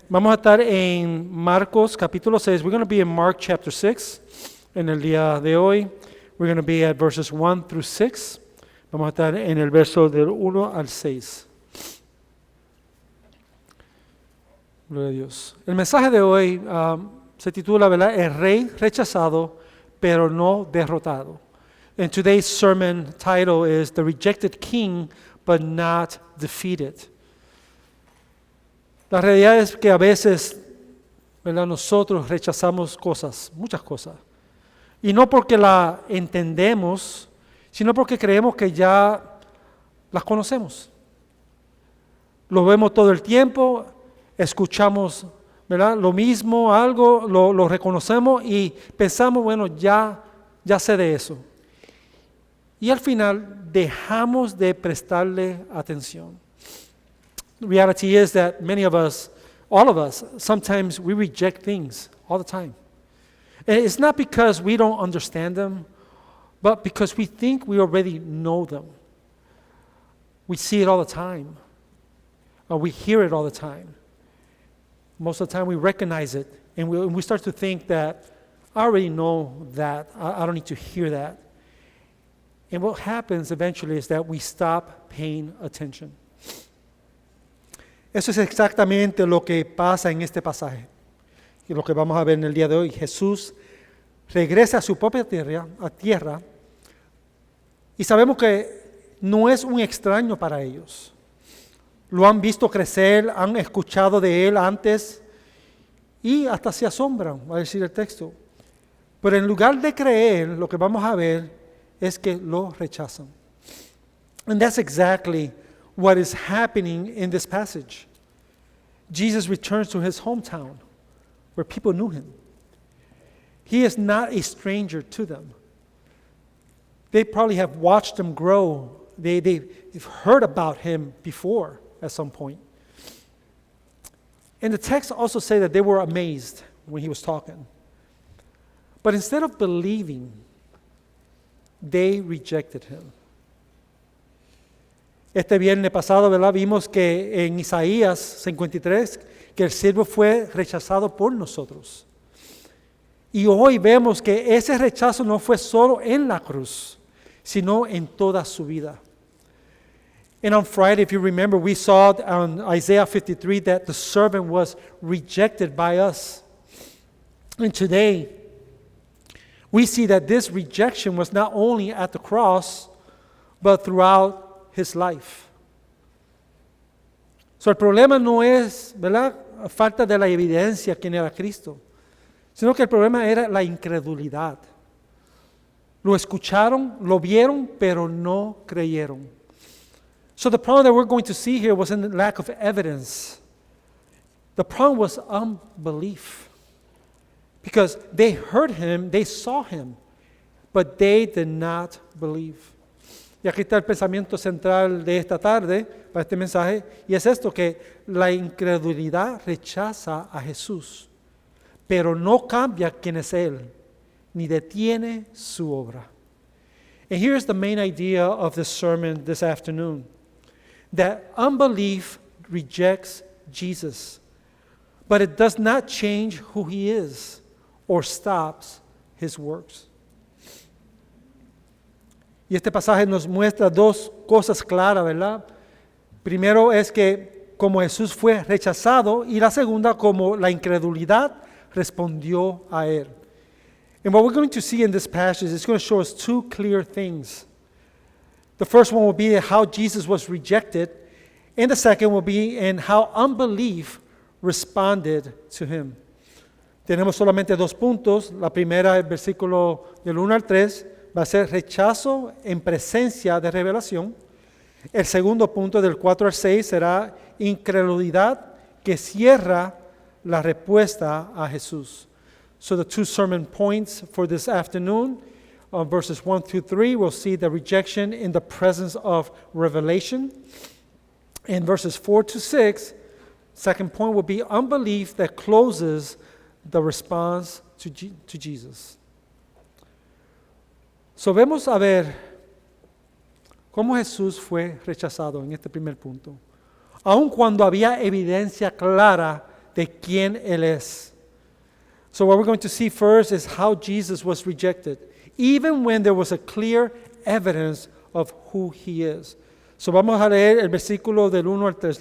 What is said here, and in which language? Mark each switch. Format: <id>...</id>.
<es>Vamos a estar en Marcos capítulo 6.</es> <en>We're going to be in Mark chapter 6</en> <es>en el día de hoy.</es> <en>We're going to be at verses 1 through 6.</en> <es>Vamos a estar en el verso del 1 al 6. Gloria a Dios. El mensaje de hoy se titula, ¿verdad? El rey rechazado, pero no derrotado.</es> <en>And today's sermon title is The Rejected King, but Not Defeated.</en> <es>La realidad es que a veces, ¿verdad? Nosotros rechazamos cosas, muchas cosas. Y no porque la entendemos, sino porque creemos que ya las conocemos. Lo vemos todo el tiempo, escuchamos, ¿verdad? Lo mismo, algo, lo reconocemos y pensamos, bueno, ya sé de eso. Y al final dejamos de prestarle atención.</es> <en>The reality is that many of us, all of us, sometimes we reject things all the time. And it's not because we don't understand them, but because we think we already know them. We see it all the time, or we hear it all the time. Most of the time we recognize it, and we start to think that I already know that, I don't need to hear that. And what happens eventually is that we stop paying attention.</en> <es>Eso es exactamente lo que pasa en este pasaje. Y lo que vamos a ver en el día de hoy. Jesús regresa a su propia tierra, y sabemos que no es un extraño para ellos. Lo han visto crecer, han escuchado de él antes y hasta se asombran, va a decir el texto. Pero en lugar de creer, lo que vamos a ver es que lo rechazan.</es> <en>And that's exactly what is happening in this passage. Jesus returns to his hometown where people knew him. He is not a stranger to them. They probably have watched him grow. They've heard about him before at some point. And the text also say that they were amazed when he was talking. But instead of believing, they rejected him.</en> <es>Este viernes pasado, ¿verdad? Vimos que en Isaías 53, que el siervo fue rechazado por nosotros. Y hoy vemos que ese rechazo no fue solo en la cruz, sino en toda su vida.</es> <en>And on Friday, if you remember, we saw on Isaiah 53 that the servant was rejected by us. And today, we see that this rejection was not only at the cross, but throughout his life.</en> <es>So el problema no es, ¿verdad?, falta de la evidencia quién era Cristo, sino que el problema era la incredulidad. Lo escucharon, lo vieron, pero no creyeron.</es> <en>So the problem that we're going to see here wasn't the lack of evidence. The problem was unbelief. Because they heard him, they saw him, but they did not believe.</en> <es>Y aquí está el pensamiento central de esta tarde, para este mensaje, y es esto, que la incredulidad rechaza a Jesús, pero no cambia quién es Él, ni detiene su obra.</es> <en>And here's the main idea of this sermon this afternoon, that unbelief rejects Jesus, but it does not change who He is or stops His works.</en> <es>Y este pasaje nos muestra dos cosas claras, ¿verdad? Primero es que como Jesús fue rechazado, y la segunda, como la incredulidad respondió a él.</es> <en>And what we're going to see in this passage is going to show us two clear things. The first one will be how Jesus was rejected, and the second will be in how unbelief responded to him.</en> <es>Tenemos solamente dos puntos. La primera, el versículo del 1 al 3, va a ser rechazo en presencia de revelación. El segundo punto, del 4 al 6, será incredulidad que cierra la respuesta a Jesús.</es> <en>So the two sermon points for this afternoon, verses 1 through 3, we'll see the rejection in the presence of revelation. In verses 4 to 6, second point will be unbelief that closes the response to Jesus.</en> <es>So vemos a ver cómo Jesús fue rechazado en este primer punto. aun cuando había evidencia clara de quién Él es.</es> <en>So what we're going to see first is how Jesus was rejected, even when there was a clear evidence of who He is.</en> <es>So vamos a leer el versículo del 1 al 3.</es>